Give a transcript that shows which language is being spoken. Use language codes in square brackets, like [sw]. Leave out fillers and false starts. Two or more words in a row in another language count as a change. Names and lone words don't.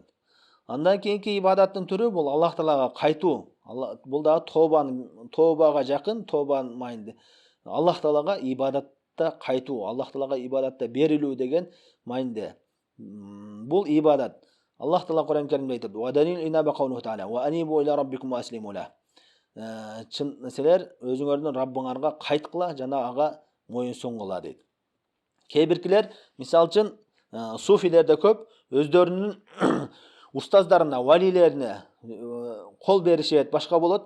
[ky] Андан кийинки ибадаттын түрү бул Аллах Таалага кайтуу. Бул дагы тообага жакын, тообанын майинде. Аллах Таалага ибадатта кайтуу, Аллах Таалага ибадатта берилүү деген майинде. Бул ибадат. Аллах Таала Кур'ан Каримде айтат: [ar] والدليل الإنابة قوله تعالى وأنيبوا إلى ربكم وأسلموا له." [ky] Силер өзүңөрдүн Раббыңарга кайткыла жана ага моюн сунгула дейт. Кээ биркилер, мисалы үчүн суфилерде көп өздөрүнүн устаздарына, валилерине кол беришет, башка болот.